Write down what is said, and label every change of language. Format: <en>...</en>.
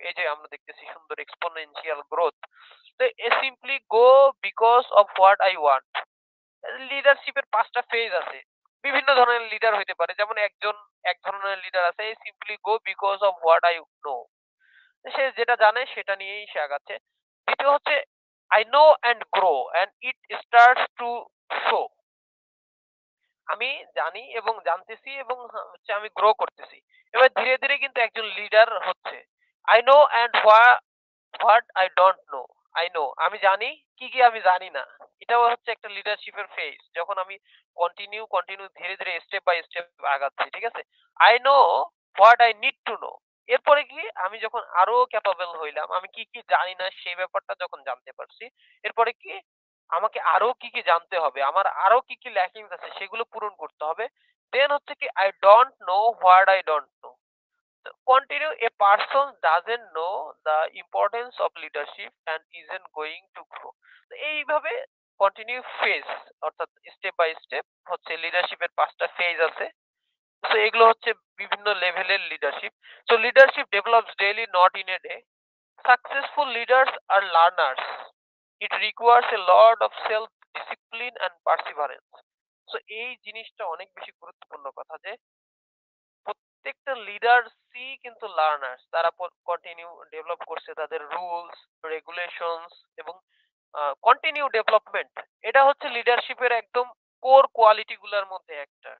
<bn>এই যে আমরা দেখতেছি সুন্দর এক্সপোনেনশিয়াল গ্রোথ। তো</bn> <en>Simply go because of what I want.</en> <bn>লিডারশিপের ৫ টা ফেজ আছে। বিভিন্ন ধরনের লিডার হইতে পারে। যেমন এক ধরনের লিডার আছে</bn> <en>Simply go because of what I know.</en> <bn>সে যেটা জানে সেটা নিয়েই সে আগাচ্ছে। ২য় হচ্ছে</bn> <en>I know and grow and it starts to show.</en> <bn>আমি জানি এবং জানতেছি এবং হচ্ছে আমি গ্রো করতেছি। এবার ধীরে, ধীরে কিন্তু একজন লিডার হচ্ছে।</bn> <en>I know and what I don't know. I know,</en> <bn>আমি জানি, কি আমি জানি না। এটাও হচ্ছে একটা লিডারশিপের ফেজ। যখন আমি কন্টিনিউ ধীরে, ধীরে স্টেপ বাই স্টেপ আগাচ্ছি। ঠিক আছে?</bn> <en>I know what I need to know.</en> <bn>এরপরে কি আমি যখন আরো ক্যাপাবল হইলাম, আমি কি জানি না সেই ব্যাপারটা যখন জানতে পারছি, এরপরে কি আমাকে আরো কি জানতে হবে, আমার আরো কি ল্যাকিংস আছে সেগুলো পূরণ করতে হবে। দেন হচ্ছে কি</bn> <en>I don't know what I don't know. Continue, a person doesn't know the importance of leadership and isn't going to grow.</en> <bn>তো এইভাবে কন্টিনিউ ফেজ, অর্থাৎ স্টেপ বাই স্টেপ হচ্ছে লিডারশিপের ৫ টা ফেজ আছে। তো এগুলো হচ্ছে বিভিন্ন লেভেলের leadership.</bn> <en>So leadership develops daily, not in a day. Successful leaders are learners. It requires a lot of self discipline and perseverance.</en> <bn>So এই জিনিসটা অনেক বেশি গুরুত্বপূর্ণ কথা যে প্রত্যেকটা লিডারসই কিন্তু লার্নার্স। তারা কন্টিনিউ ডেভেলপ করছে তাদের রুলস, রেগুলেশনস এবং কন্টিনিউ ডেভেলপমেন্ট। এটা হচ্ছে লিডারশিপের একদম কোর কোয়ালিটি গুলার মধ্যে একটা।</bn>